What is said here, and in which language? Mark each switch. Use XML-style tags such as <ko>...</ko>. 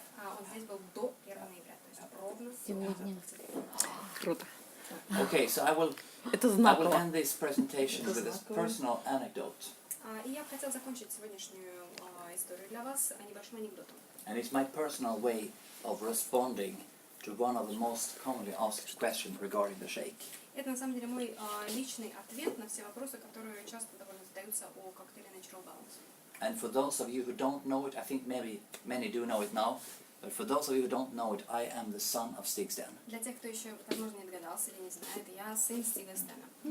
<ru>А он здесь был до 1 ноября, то есть ровно Сегодня. Круто.</ru> <en>Okay, so I will</en> <ru>Это</ru> <en>I will</en> <ru>знаково.</ru> <en>end this presentation with this personal anecdote.</en> <ru>И я бы хотела закончить сегодняшнюю историю для вас небольшим анекдотом.</ru> <en>And it's my personal way of responding to one of the most commonly asked questions regarding the shake.</en> <ru>Это на самом деле мой личный ответ на все вопросы, которые часто довольно задаются о коктейле Natural Balance.</ru> <en>And for those of you who don't know it, I think maybe many do know it now, but for those of you who don't know it, I am the son of Stig Sten.</en> <ru>Для тех, кто еще, возможно, не догадался или не знает, я сын Стига Стена.</ru>